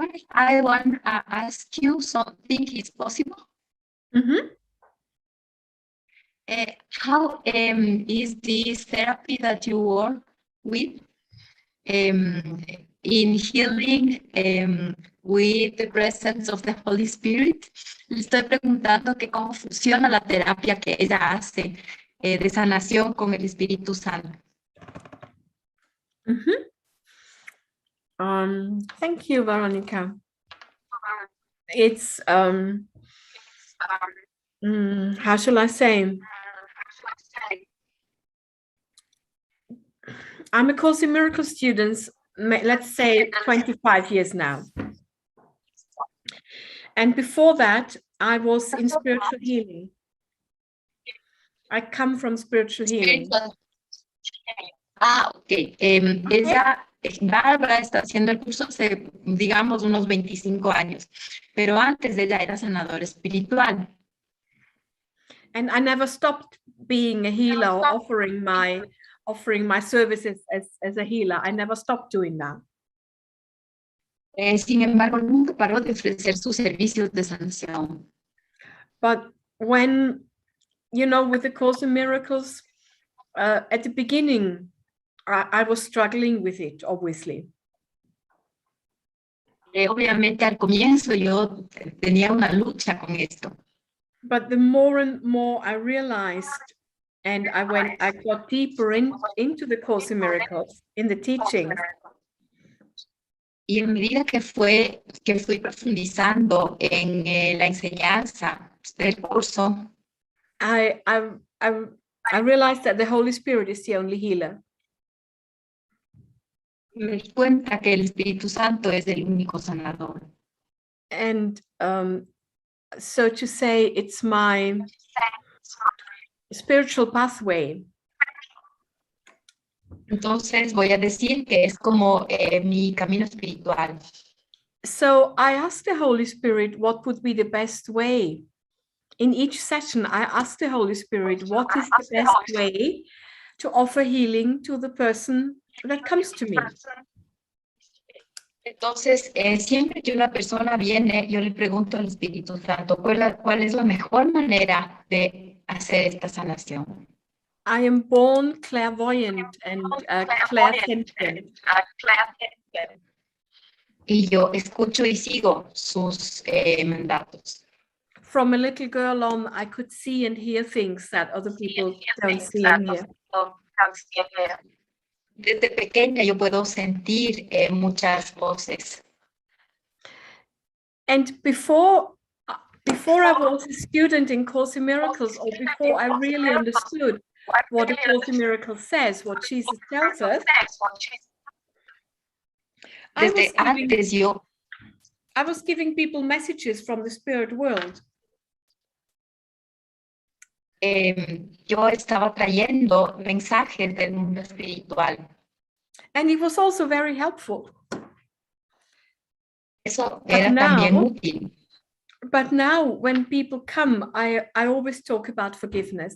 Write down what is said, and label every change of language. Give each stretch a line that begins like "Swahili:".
English: I want to ask you something, is possible? Mm-hmm. How is this therapy that you work with in healing with the presence of the Holy Spirit?
Spanish: Le estoy preguntando que cómo funciona la terapia que ella hace de sanación con el Espíritu Santo.
English: Mm-hmm. Thank you, Veronica. It's how shall I say? I'm a Course in Miracles student, let's say 25 years now. And before that, I was in spiritual healing. I come from spiritual healing. Ok.
Spanish: Ella, Bárbara, está haciendo el curso hace, digamos, unos 25 años, pero antes ella era sanadora espiritual.
English: And I never stopped being a healer or offering my services as a healer. I never stopped doing that.
Spanish: Sin embargo, nunca paró de ofrecer sus servicios de sanación.
English: But when, you know, with the Course in Miracles, at the beginning, I was struggling with it, obviously.
Spanish: Obviamente al comienzo yo tenía una lucha con esto.
English: But the more and more I realized, and I got deeper into the Course in Miracles, in the teachings.
Spanish: Y en medida que fui profundizando en la enseñanza del curso,
English: I realized that the Holy Spirit is the only healer.
Spanish: me di cuenta que el Espíritu Santo es el único sanador.
English: And so to say, it's my spiritual pathway.
Spanish: Entonces voy a decir que es como mi camino espiritual.
English: So I asked the Holy Spirit what would be the best way. In each session, I asked the Holy Spirit, what is the best way to offer healing to the person that comes to me?
Spanish: Entonces, siempre que una persona viene, yo le pregunto al Espíritu Santo, ¿cuál es la mejor manera de hacer esta sanación?
English: I am born clairvoyant and clairsentient.
Spanish: Y yo escucho y sigo sus mandatos.
English: From a little girl on, I could see and hear things that other people don't see and hear.
Spanish: Desde pequeña yo puedo sentir muchas voces.
English: And before I was a student in Course in Miracles, or before I really understood what a Course in Miracles says, what Jesus tells us, I was giving people messages from the spirit world.
Spanish: Yo estaba trayendo mensajes del mundo espiritual.
English: And it was also very helpful.
Spanish: Eso era también útil.
English: But now when people come, I always talk about forgiveness.